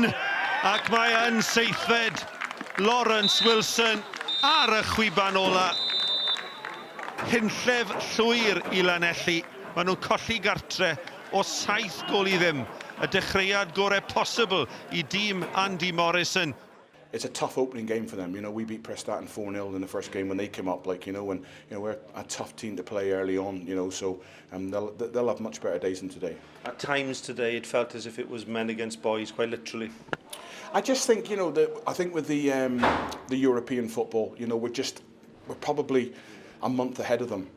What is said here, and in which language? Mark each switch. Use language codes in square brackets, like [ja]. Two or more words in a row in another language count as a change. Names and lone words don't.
[cy] Ac mae yn seithfed. Lawrence Wilson ar y chwiban ola. Hunllef llwyr I Llanelli. Maen nhw'n colli gartre o 7 gol I ddim. Y dechreuad gorau posibl I dîm Andy Morrison. [en] It's a tough opening game for them. You know, we beat Prestatyn 4-0 in the first game when they came up. Like, and we're a tough team to play early on. So they'll have much better days than today. At times today, it felt as if it was men against boys, quite literally. I just think, I think with the European football, we're probably a month ahead of them.